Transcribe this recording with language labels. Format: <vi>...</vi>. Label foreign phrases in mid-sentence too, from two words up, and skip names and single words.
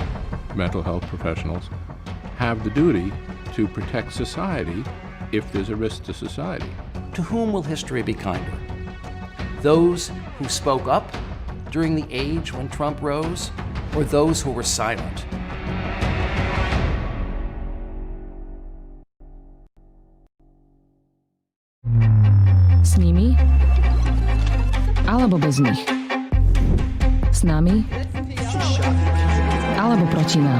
<en>Mental health professionals have the duty to protect society if there's a risk to society. To whom will history be kinder? Those who spoke up during the age when Trump rose, or those who were silent?</en> <sk>S nimi alebo bez nich. S nami alebo proti nám.</sk>